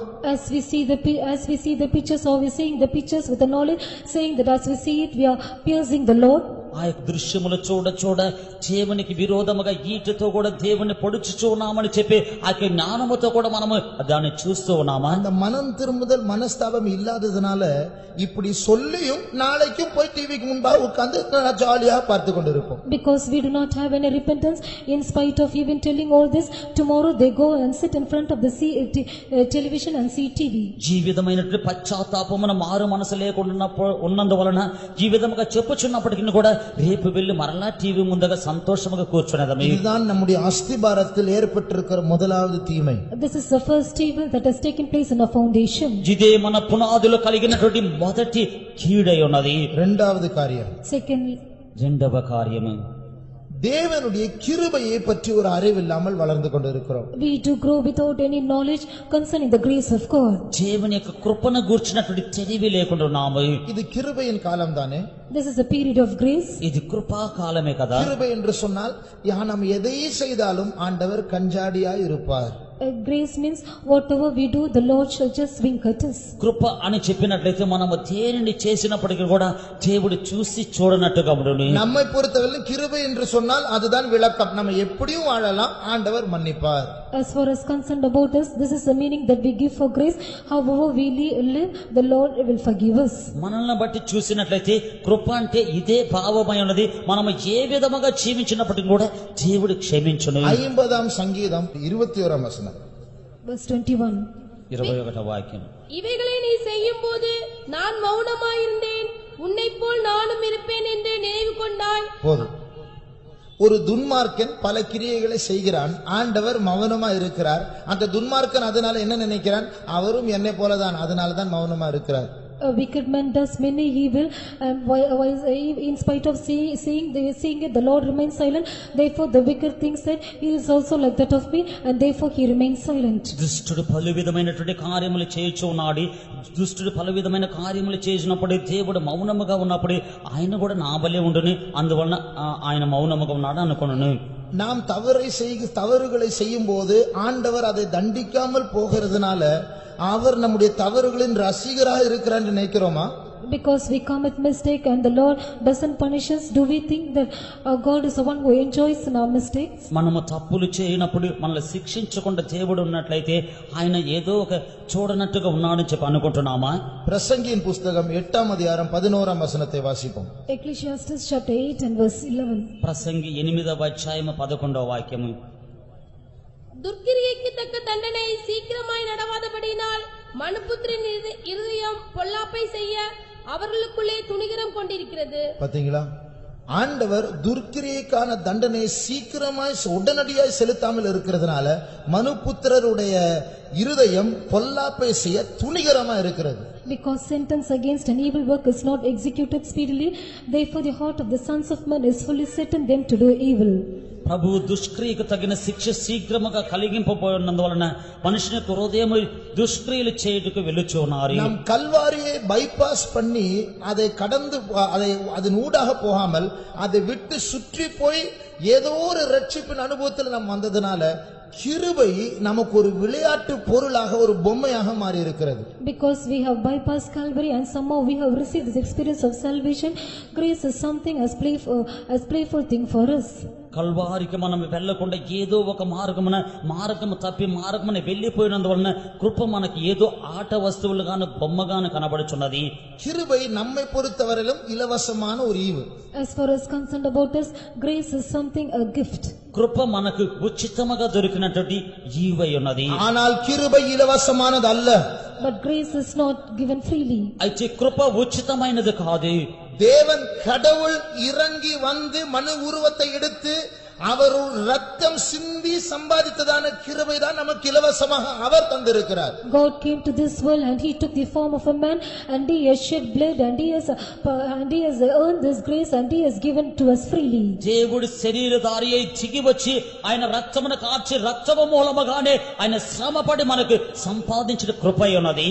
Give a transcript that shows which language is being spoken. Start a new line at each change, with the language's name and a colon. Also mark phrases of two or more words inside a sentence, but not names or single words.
English: As we see the pictures, or we seeing the pictures with the knowledge, saying that as we see it we are piercing the Lord.
Telugu: ఆ యొక్క దృశ్యములు చూడ దేవునికి విరోధముగా ఈటతో కూడా దేవుని పొడుచుచూ ఉన్నామని చెప్పి ఆ యొక్క జ్ఞానముతో కూడా మనము దాన్ని చూస్తూ ఉన్నామా?
Tamil: அந்த மனம் திரும்புதல், மனஸ்தாபம் இல்லாததுனால இப்படி சொல்லியும் நாளைக்கும் போய் டிவிக்கு முன்பாக உட்கார்ந்து ஜாலியா பார்த்து கொண்டிருப்போம்.
English: Because we do not have any repentance, in spite of even telling all this, tomorrow they go and sit in front of the television and see TV.
Telugu: జీవితమైనటువంటి పశ్చాత్తాపమున మారు మనసు లేకుండా ఉన్నందువలన ఈ విధముగా చెప్పుచున్నప్పటికీ కూడా రేపు వెళ్లి మరలా టీవీ ముందుగా సంతోషముగా కూర్చునేదమే.
Tamil: இதுதான் நம்முடைய அஸ்திபாரத்தில் ஏற்பட்டிருக்கிற முதலாவது தீமை.
English: This is the first evil that has taken place in our foundation.
Telugu: ఇదే మన పునాదులు కలిగినటువంటి మొదటి కీడై ఉన్నది.
Tamil: இரண்டாவது காரியம்,
English: Second,
Telugu: రెండవ కార్యము
Tamil: தேவனுடைய கிருபையை பற்றி ஒரு அறிவு இல்லாமல் வளர்ந்து கொண்டிருக்கிறோம்.
English: We do grow without any knowledge concerning the grace of God.
Telugu: దేవుని యొక్క కృపను గూర్చినటువంటి తెలివి లేకుండా ఉన్నాము.
Tamil: இது கிருபையின் காலம் தானே?
English: This is a period of grace.
Telugu: ఇది కృపా కాలమే కదా.
Tamil: கிருபை என்று சொன்னால் நாம் எதை செய்தாலும் ஆண்டவர் கஞ்சாடியாய் இருப்பார்.
English: Grace means whatever we do, the Lord shall just wink at us.
Telugu: కృప అని చెప్పినట్లయితే మనము దేనిని చేసినప్పటికీ కూడా దేవుడు చూసి చూడనట్టుగా ఉండును.
Tamil: நம்மை பொறுத்தவரை கிருபை என்று சொன்னால் அதுதான் விளக்கம். நம்ம எப்படியும் வாழலாம், ஆண்டவர் மன்னிப்பார்.
English: As far as concerned about us, this is the meaning that we give for grace. However we live, the Lord will forgive us.
Telugu: మనల్ని బట్టి చూసినట్లయితే కృప అంటే ఇదే భావమై ఉన్నది. మనము ఏ విధముగా జీవించినప్పటికీ కూడా దేవుడు క్షమించును.
Tamil: 50 சங்கீதம் 21 வசனம்.
English: Verse 21.
Telugu: 21వ వాక్యం.
Tamil: இவைகளை நீ செய்யும் போது நான் மௌனமாயிருந்தேன், உன்னைப் போல் நானும் இருப்பேன் என்று நினைவு கொண்டாய். போதும். ஒரு துன்மார்க்கன் பல கிரியைகளை செய்கிறான், ஆண்டவர் மௌனமா இருக்கிறார். அந்த துன்மார்க்கன் அதனால என்ன நினைக்கிறான்? அவரும் என்னை போலதான், அதனால தான் மௌனமா இருக்கிறார்.
English: A wicked man does many evil, and in spite of seeing it, the Lord remains silent. Therefore the wicked thinks that he is also like that of me, and therefore he remains silent.
Telugu: దుష్టుడు పలు విధమైనటువంటి కార్యములు చేయుచు ఉన్నాడు. దుష్టుడు పలు విధమైన కార్యములు చేసినప్పుడు దేవుడు మౌనముగా ఉన్నప్పుడు ఆయన కూడా నా వలె ఉండును, అందువలన ఆయన మౌనముగా ఉన్నాడు అనుకొనును.
Tamil: நாம் தவறுகளை செய்யும் போது ஆண்டவர் அதை தண்டிக்காமல் போகிறதுனால அவர் நம்முடைய தவறுகளின் ரசிகராக இருக்கிறார் என்று நினைக்கிறோமா?
English: Because we commit mistake and the Lord doesn't punish us, do we think that God is the one who enjoys in our mistakes?
Telugu: మనము తప్పులు చేయనప్పుడు మనల్ని శిక్షించకుండా దేవుడు ఉన్నట్లయితే ఆయన ఏదో ఒక చూడనట్టుగా ఉన్నాడని చెప్పి అనుకుంటున్నామా?
Tamil: பிரசங்கியின் புஸ்தகம் 8ஆம் அதிகாரம் 11ஆம் வசனத்தை வாசிப்போம்.
English: Ecclesiastes chapter 8 and verse 11.
Telugu: ప్రసంగి 8వ అధ్యాయం 11వ వాక్యము.
Tamil: துர்க்கிரியைக்கு தக்க தண்டனை சீக்கிரமாய் நடவாதபடியினால் மனுபுத்திரன் இருதயம் பொல்லாப்பை செய்ய அவர்களுக்குள்ளே துணிகரம் கொண்டிருக்கிறது. பாத்தீங்களா? ஆண்டவர் துர்க்கிரியைக்கான தண்டனையை சீக்கிரமாய் உடனடியாய் செலுத்தாமல் இருக்கிறதுனால மனுபுத்திரருடைய இருதயம் பொல்லாப்பை செய்ய துணிகரமா இருக்கிறது.
English: Because sentence against an evil work is not executed speedily, therefore the heart of the sons of men is fully set in them to do evil.
Telugu: ప్రభు దుష్క్రియకు తగిన శిక్ష శీఘ్రముగా కలిగింపబోయినందువలన మనుషుని యొక్క హృదయం దుష్క్రియలు చేయుటకు వెళ్ళుచున్నారు.
Tamil: நாம் கல்வாரியை பைபாஸ் பண்ணி அதை கடந்து அதன் ஊடாக போகாமல் அதை விட்டு சுற்றி போய் ஏதோ ஒரு ரட்சிப்பின் அனுபவத்தில் நாம் வந்ததனால கிருபை நமக்கு ஒரு விளையாட்டு பொருளாக ஒரு பொம்மையாக மாறி இருக்கிறது.
English: Because we have bypassed Calvary and somehow we have received this experience of salvation, grace is something as playful thing for us.
Telugu: కల్వారికి మనం వెళ్ళకుండా ఏదో ఒక మార్గము తప్పి మార్గమున వెళ్ళిపోయినందువలన కృప మనకి ఏదో ఆట వస్తువులుగాను బొమ్మగాను కనబడుచున్నది.
Tamil: கிருபை நம்மை பொறுத்தவரையிலும் இலவசமான ஒரு ஈவு.
English: As far as concerned about us, grace is something a gift.
Telugu: కృప మనకు ఉచితముగా దొరికినటువంటి ఈవై ఉన్నది.
Tamil: ஆனால் கிருபை இலவசமானது அல்ல.
English: But grace is not given freely.
Telugu: అయితే కృప ఉచితమైనది కాదు.
Tamil: தேவன் கடவுள் இறங்கி வந்து மனு உருவத்தை எடுத்து அவர் ரத்தம் சிந்தி சம்பாதித்ததான கிருபை தான் நமக்கு இலவசமாக அவர் தந்திருக்கிறார்.
English: God came to this world and he took the form of a man and he has shed blood and he has earned this grace and he has given to us freely.
Telugu: దేవుడు శరీరధారియై దిగి వచ్చి ఆయన రక్తమును కార్చి రక్తము మూలముగానే ఆయన శ్రమపడి మనకు సంపాదించిన కృపై ఉన్నది.